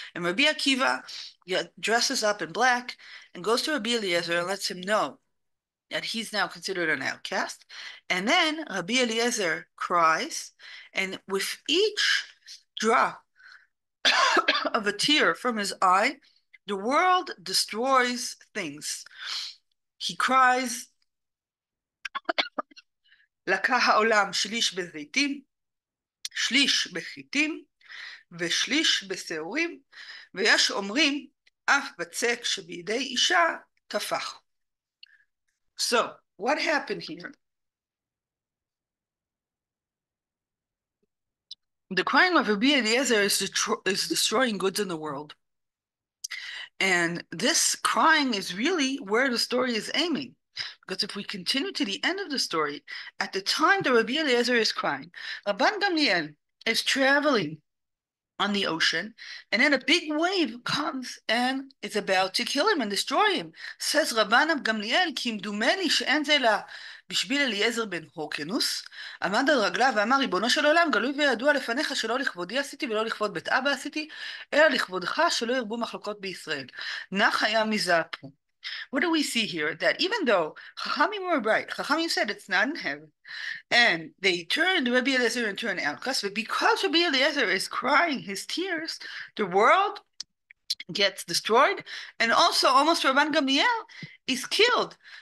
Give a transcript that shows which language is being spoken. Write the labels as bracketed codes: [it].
[en] And Rabbi Akiva dresses up in black and goes to Rabbi Eliezer and lets him know that he's now considered an outcast. And then Rabbi Eliezer cries, and with each drop of a tear from his eye, the world destroys things. He cries, [he] לקח העולם שליש בזיתים, שליש בחיטים, ושליש בשעורים, ויש אומרים, אף בצק שבידי אישה טפח. [en] So, what happened here? The crying of Rabbi Eliezer is destroying goods in the world. And this crying is really where the story is aiming. Because if we continue to the end of the story, at the time that Rabbi Eliezer is crying, Rabban Gamliel is traveling on the ocean, and then a big wave comes and it's about to kill him and destroy him. Says Rabban Gamliel, [he] כמדומני שאין זה לה בשביל אליעזר בן הורקנוס, עמד על רגליו ואמר, ריבונו של עולם, גלוי וידוע לפניך שלא לכבודי עשיתי ולא לכבוד בית אבא עשיתי, אלא לכבודך שלא ירבו מחלוקות בישראל. נח היה מזעפו. [en] What do we see here? That even though Chachamim were right, Chachamim said it's not in heaven, and they turned Rabbi Eliezer into an outcast, but because Rabbi Eliezer is crying his tears, the world gets destroyed, and also almost Rabban Gamliel is killed.